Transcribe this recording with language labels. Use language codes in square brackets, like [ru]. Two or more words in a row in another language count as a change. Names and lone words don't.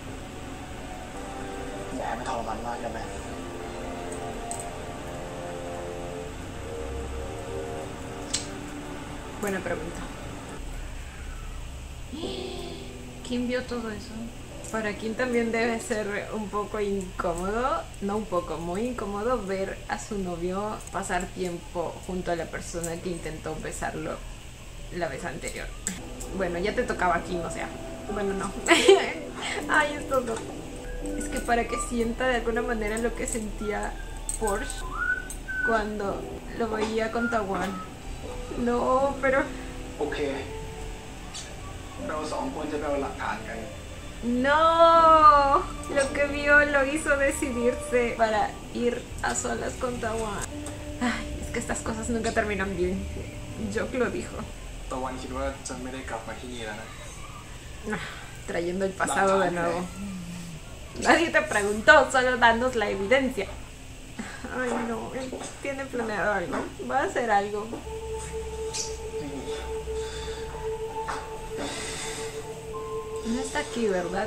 [th] อย่าให้มันทรมานมากได้ไหม [es] Buena pregunta. ¿Quién vio todo eso? Para Kim también debe ser un poco incómodo, no un poco, muy incómodo ver a su novio pasar tiempo junto a la persona que intentó besarlo la vez anterior. Bueno, ya te tocaba Kim, o sea, bueno, no. Ay, esto no. Es que para que sienta de alguna manera lo que sentía Porsche cuando lo veía con Tawan. No, pero [th] โอเค เราสองคนจะไปเอาหลักฐานกัน [es] no. Lo que vio lo hizo decidirse para ir a solas con Tawan. Ay, es que estas cosas nunca terminan bien. Jock lo dijo. [th] ตะวันคิดว่าจะไม่ได้กลับมาที่นี่แล้วนะ [es] Ah, trayendo el pasado de nuevo. Nadie te preguntó, solo danos la evidencia. Ay, no, él tiene planeado algo. Va a hacer algo. No está aquí, ¿verdad?